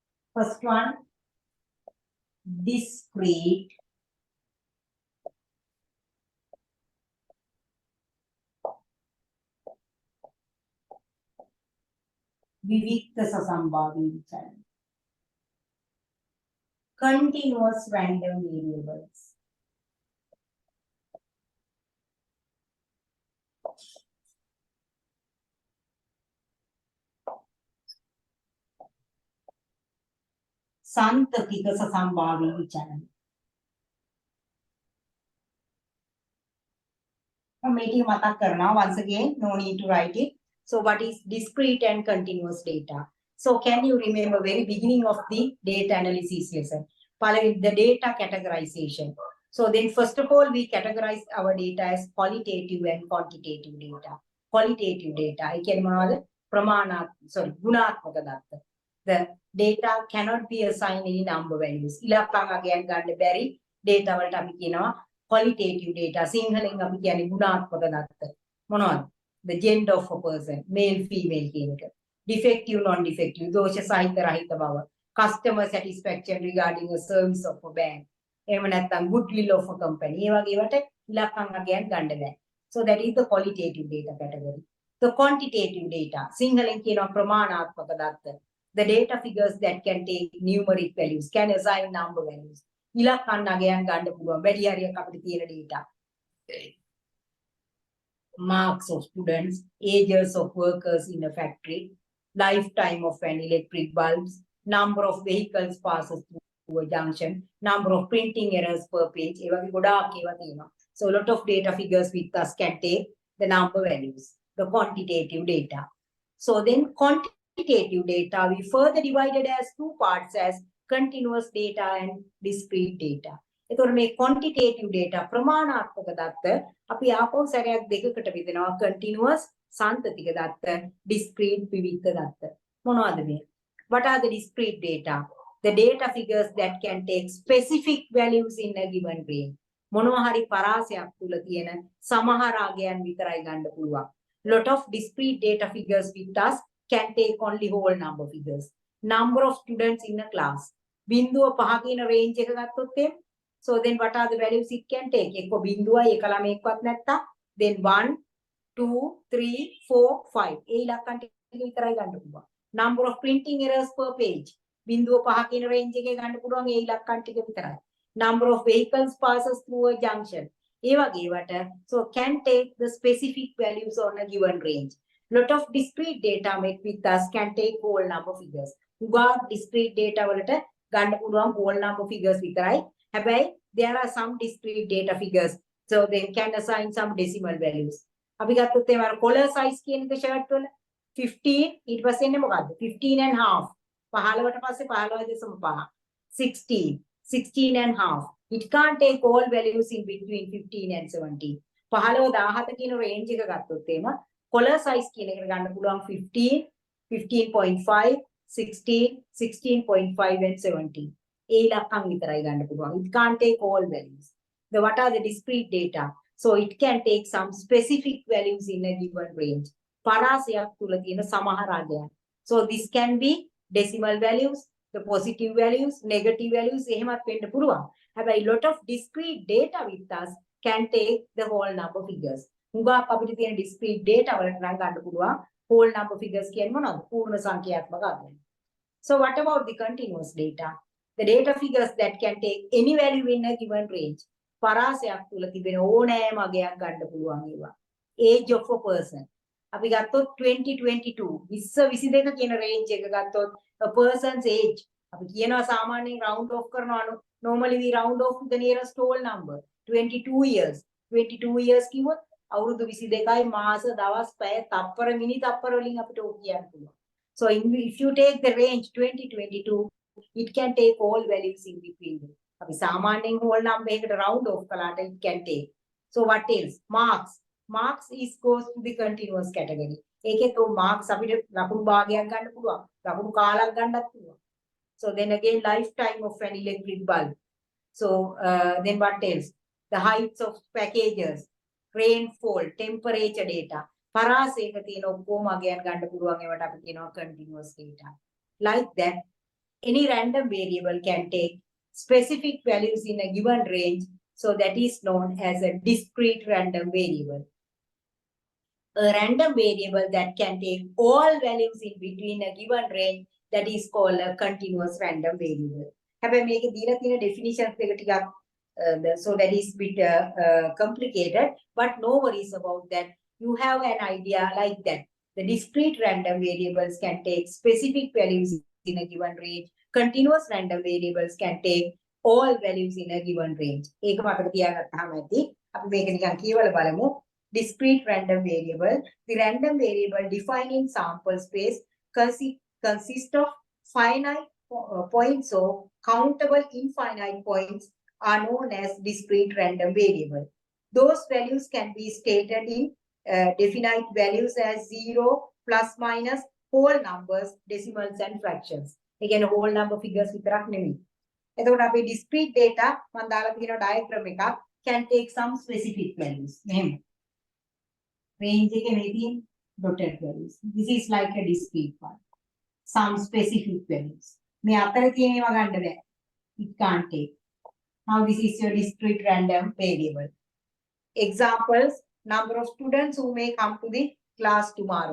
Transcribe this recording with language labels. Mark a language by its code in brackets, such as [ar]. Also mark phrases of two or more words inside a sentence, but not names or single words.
[en] First one, discrete [si] විවික්ත සසම්භාවී විචලන. [en] Continuous random variables. [si] සන්තතික සසම්භාවී විචලන. මේක මතක් කරනවා [en] once again, no need to write it. So what is discrete and continuous data? So can you remember very beginning of the data analysis lesson? The data categorization. So then first of all, we categorize our data as qualitative and quantitative data. Qualitative data. I can [si] ගුණාත්මක දත්ත. [en] The data cannot be assigned any number values. [si] ඉලක්කම් අගයන් ගන්න බැරි data වලට අපි කියනවා [en] qualitative data. [si] සිංහලෙන් අපි කියන්නේ ගුණාත්මක දත්ත. මොනවද? [en] The gender of a person, male, female [si] කියන එක. [en] Defective, non-defective, [si] දෝෂ සහිත රහිත බව. [en] Customer satisfaction regarding a service of a bank. [si] එහෙම නැත්නම් [en] goodwill of a company. [si] ඒ වගේ වට ඉලක්කම් අගයන් ගන්න බෑ. [en] So that is the qualitative data category. The quantitative data, [si] සිංහලෙන් කියනවා ප්‍රමාණාත්මක දත්ත. [en] The data figures that can take numeric values, can assign number values. [si] ඉලක්කම් අගයන් ගන්න පුළුවන්. වැඩි හරියක් අපිට තියෙන data. [en] Marks of students, ages of workers in a factory, lifetime of an electric bulbs, number of vehicles passes through a junction, number of printing errors per page. So a lot of data figures with us can take the number values, the quantitative data. So then quantitative data, we further divided as two parts as continuous data and discrete data. [si] එතකොට මේ [en] quantitative data [si] ප්‍රමාණාත්මක දත්ත අපි ආපහු සැරයක් දෙකකට බෙදනවා continuous සාන්තතික දත්ත discrete විවික්ත දත්ත. මොනවද මේ? [en] What are the discrete data? The data figures that can take specific values in a given range. [si] මොනවා හරි පරාසයක් තුල තියෙන සමහර අගයන් විතරයි ගන්න පුළුවන්. [en] Lot of discrete data figures with us can take only whole number figures. Number of students in a class. [si] බිඳුව 5 කියන range එක ගත්තොත් එහෙම. [en] So then what are the values it can take? [si] එක්ක බිඳුවයි එක ළමයෙක්වත් නැත්තම් then 1 2 3 4 5 ඒ ඉලක්කම් ටික විතරයි ගන්න පුළුවන්. [en] Number of printing errors per page. [si] බිඳුව 5 කියන range එකේ ගන්න පුළුවන් ඒ ඉලක්කම් ටික විතරයි. [en] Number of vehicles passes through a junction. [si] ඒ වගේ වට [en] so can take the specific values on a given range. Lot of discrete data met with us can take whole number figures. [si] උගා discrete data වලට ගන්න පුළුවන් [en] whole number figures [si] විතරයි. [en] හැබැයි there are some discrete data figures so they can assign some decimal values. [si] අපි ගත්තොත් ඒ වර [en] collar size [si] කියන එක shirt වල 15 ඊට පස්සේ එන්නේ මොකද්ද [en] 15 and half [si] 15ට පස්සේ 15.5 16 [en] 16 and half. It can't take all values in between 15 and 17. [si] 15 17 කියන range එක ගත්තොත් එහෙම [en] collar size [si] කියන එකට ගන්න පුළුවන් 15 15.5 16 16.5 and 17. ඒ ඉලක්කම් විතරයි ගන්න පුළුවන්. [en] It can't take all values. What are the discrete data? So it can take some specific values in a given range. [si] පරාසයක් තුල තියෙන සමහර අගයන්. [en] So this can be decimal values, the positive values, negative values [si] එහෙමත් වෙන්න පුළුවන්. [en] හැබැයි lot of discrete data with us can take the whole number figures. [si] හුඟක් අපිට තියෙන [en] discrete data [si] වලට නම් ගන්න පුළුවන් [en] whole number figures [si] කියන්නේ මොනවද? පූර්ණ සංඛ්‍යාත්මක අගයන්. [en] So what about the continuous data? The data figures that can take any value in a given range. [si] පරාසයක් තුල තිබෙන ඕනෑම අගයක් ගන්න පුළුවන් ඒවා. [en] Age of a person. [si] අපි ගත්තොත් 2022 2022 කියන range එක ගත්තොත් [en] a person's age [si] අපි කියනවා සාමාන්‍යයෙන් [en] round off [si] කරනවා [en] normally we round off to the nearest whole number 22 years 22 years [si] කිව්වොත් අවුරුදු 22යි මාස දවස් පැය තප්පර මිනි තප්පර වලින් අපිට ඕක කියන්න පුළුවන්. [en] So if you take the range 2022 it can take all values in between. [si] අපි සාමාන්‍යයෙන් [en] whole number [si] එකකට [en] round off [si] කළාට [en] it can take. So what else? Marks is goes to the continuous category. [si] ඒකෙත් marks අපිට ලකුණු භාගයක් ගන්න පුළුවන්. ලකුණු කාලයක් ගන්නත් පුළුවන්. [en] So then again lifetime of an electric bulb. So then what else? The heights of packages, rainfall, temperature data. [si] පරාසයක තියෙන ඔක්කොම අගයන් ගන්න පුළුවන් ඒවට අපි කියනවා [en] continuous data. Like that any random variable can take specific values in a given range, so that is known as a discrete random variable. A random variable that can take all values in between a given range, that is called a continuous random variable. [si] හැබැයි මේකේ දීලා තියෙන definitions එක ටිකක් [en] so that is bit complicated, but no worries about that. You have an idea like that. The discrete random variables can take specific values in a given range. Continuous random variables can take all values in a given range. [si] ඒක මතක තියාගත්තාම ඇති. අපි මේක නිකන් කියවලා බලමු. [en] Discrete random variable. The random variable defined in sample space consists of finite points or countable infinite points are known as discrete random variable. Those values can be stated in definite values as 0, plus, minus, whole numbers, decimals and fractions. Again, whole number figures [si] විතරක් නෙමෙයි. එතකොට අපි [en] discrete data [si] මම දාලා තියෙන [en] diagram එකක් can take some specific values. [si] මෙහෙම. Range එකේ මේ තියෙන [en] dotted values. This is like a discrete one. Some specific values. [si] මේ අතර තියෙන ඒවා ගන්න බෑ. [en] It can't take. Now this is your discrete random variable. Examples: number of students who may come to the class tomorrow.